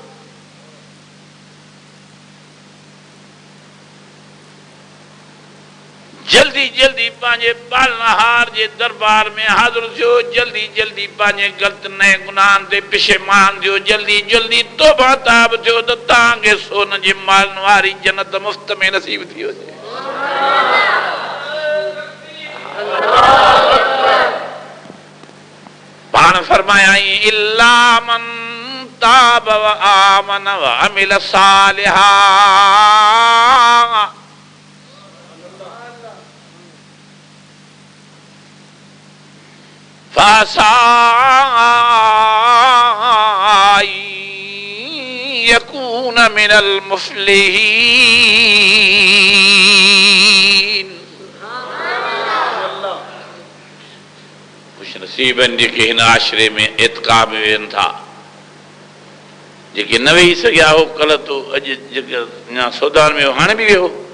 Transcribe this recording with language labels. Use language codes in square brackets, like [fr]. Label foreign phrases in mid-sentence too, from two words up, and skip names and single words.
[sd] जल्दी जल्दी पंहिंजे पालनहार जे दरबार में हाज़िर थियो, जल्दी जल्दी पंहिंजे गलत नए गुनाहनि ते पिशेमान थियो, जल्दी जल्दी तौबा ताब थियो त तव्हांखे सोन जे मालन वारी जन्नत मुफ़्त में नसीब थी वञे। पाण फरमायाई [ar] إلا من تاب وآمن وعمل صالحا فعسى أن يكون من المفلحين. [sd] खुश नसीब आहिनि जेके हिन आशरे में एतिका में वेहनि था, जेके न वेही सघिया हो कल्ह तो अॼु जेके अञा सौदान में हो हाणे बि वेहो।